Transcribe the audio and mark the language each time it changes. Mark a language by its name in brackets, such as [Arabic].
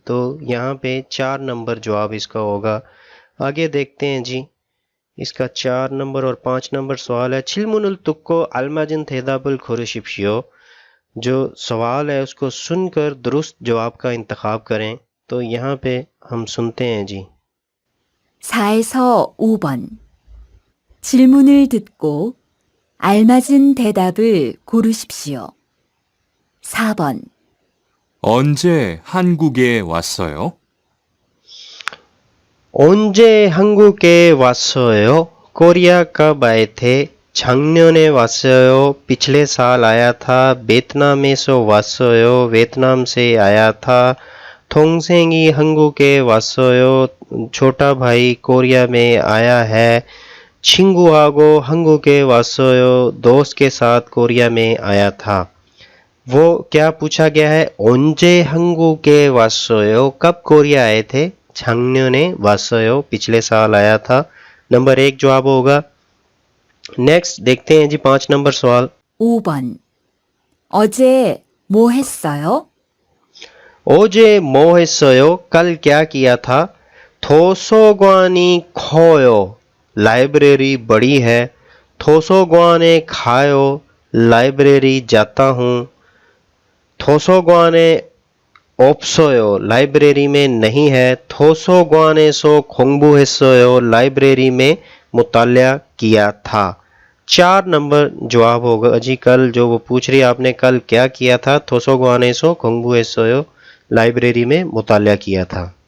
[Hindi] तो यहाँ पे 4 नंबर जवाब इसका होगा। आगे देखते हैं जी। इसका 4 नंबर और 5 नंबर सवाल है। [Korean] छिलमुनुल तुक्को अलमाजिन थेदाबुल खोरशिप्शियो। [Hindi] जो सवाल है उसको सुनकर दुरुस्त जवाब का इंतखाब करें। तो यहाँ पे हम सुनते हैं जी। [Korean] 4에서 5번 질문을 듣고 알맞은 대답을 고르십시오. 4번 언제 한국에 왔어요? 언제 한국에 왔어요? [Hindi] कोरिया कब आए थे? [Korean] 작년에 왔어요. [Hindi] पिछले साल आया था। [Korean] 베트남에서 왔어요. [Hindi] वियतनाम से आया था। [Korean] 동생이 한국에 왔어요. [Hindi] छोटा भाई कोरिया में आया है। [Korean] 친구하고 한국에 왔어요. [Hindi] दोस्त के साथ कोरिया में आया था। वो क्या पूछा गया है? [Korean] 언제 한국에 왔어요? [Hindi] कब कोरिया आए थे? [Korean] 작년에 왔어요, [Hindi] पिछले साल आया था। नंबर 1 जवाब होगा। नेक्स्ट देखते हैं जी 5 नंबर सवाल। [Korean] 5번. 어제 뭐 했어요? 어제 뭐 했어요? [Hindi] कल क्या किया था? [Korean] 도서관이 커요. [Hindi] लाइब्रेरी बड़ी है। [Korean] 도서관에 가요. [Hindi] लाइब्रेरी जाता हूँ। [Korean] 도서관에 없어요. [Hindi] लाइब्रेरी में नहीं है। [Korean] 도서관에서 공부했어요. [Hindi] लाइब्रेरी में मुतालिया किया था। 4 नंबर जवाब होगा जी। कल जो वो पूछ रही है आपने कल क्या किया था? [Korean] 도서관에서 공부했어요. [Hindi] लाइब्रेरी में मुतालिया किया था।